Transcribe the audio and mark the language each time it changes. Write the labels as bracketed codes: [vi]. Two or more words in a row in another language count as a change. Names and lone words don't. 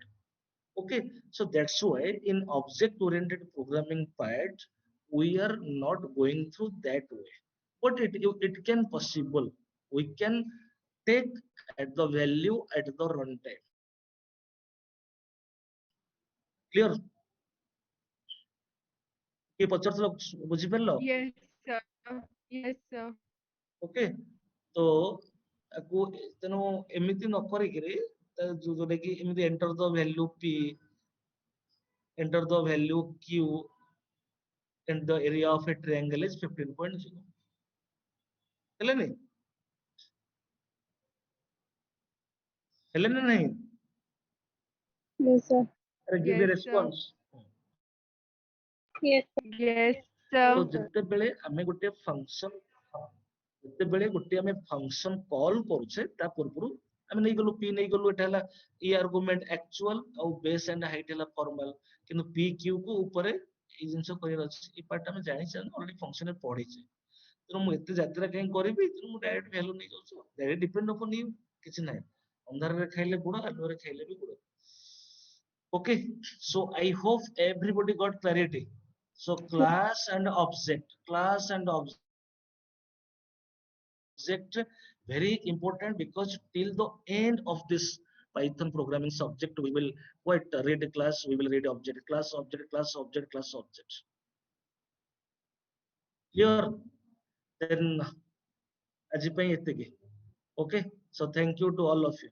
[en] Okay, so that's why in object oriented programming part we are not going through that way, but it can possible. We can take at the value at the runtime. Clear? [or] କିଏ ପଚାରୁଥିଲ ବୁଝିପାରିଲ? [en] Yes, sir. Yes, sir. [or] ଓକେ ତ ଆକୁ ତେଣୁ ଏମିତି ନ କରିକିରି ଯୋଉଟା କି ଏମିତି [en] enter the value p, enter the value q and the area of a triangle is 15.0 [or] ହେଲେନି ହେଲେ ନା ନାହିଁ? [en] Yes, sir. give a Yes, sir. response. Yes, sir. Yes, [or] ତ [en] sir. [or] ଯେତେବେଳେ ଆମେ ଗୋଟେ ଫଙ୍କସନ ଯେତେବେଳେ ଗୋଟେ ଆମେ [en] function call [or] କରୁଛେ ତା ପୂର୍ବରୁ ଆମେ ନେଇଗଲୁ p ନେଇଗଲୁ ଏଟା ହେଲା e [en] argument actual [or] ଆଉ [en] base and height [or] ହେଲା ଫର୍ମାଲ କିନ୍ତୁ p q କୁ ଉପରେ ଏଇ ଜିନିଷ କରିବାର ଅଛି ଏ ପାର୍ଟ ଆମେ ଜାଣିଛେ ଅଲରେଡି ଫଙ୍କସନରେ ପଢିଛେ ତେଣୁ ମୁଁ ଏତେ ଯାତ୍ରା କାହିଁ କରିବି ତେଣୁ ମୁଁ [en] direct value [or] ନେଇଯାଉଛି [en] direct depend upon you [or] କିଛି ନାହିଁ ଅନ୍ଧାରରେ ଖାଇଲେ ଗୁଡ଼ ଆଲୁଅରେ ଖାଇଲେ ବି ଗୁଡ଼ [en] okay so I hope everybody got clarity so class and object very important because till the end of this Python programming subject we will quite read a class we will read object class object class object class object clear then [or] ଆଜି ପାଇଁ ଏତିକି [en] okay so thank you to all of you